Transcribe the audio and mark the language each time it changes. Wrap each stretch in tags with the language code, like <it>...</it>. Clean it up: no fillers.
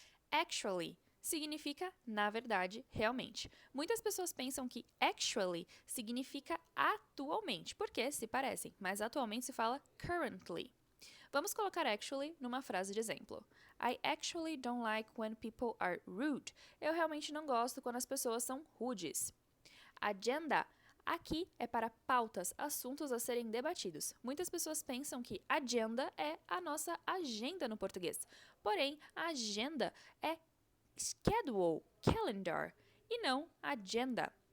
<pt>Actually significa na verdade, realmente. Muitas pessoas pensam que actually significa atualmente, porque se parecem, mas atualmente se fala currently. Vamos colocar actually numa frase de exemplo.</pt> <en>I actually don't like when people are rude.</en> <pt>Eu realmente não gosto quando as pessoas são rudes. Agenda aqui é para pautas, assuntos a serem debatidos. Muitas pessoas pensam que agenda é a nossa agenda no português. Porém, a agenda é schedule, calendar, e não agenda.</pt>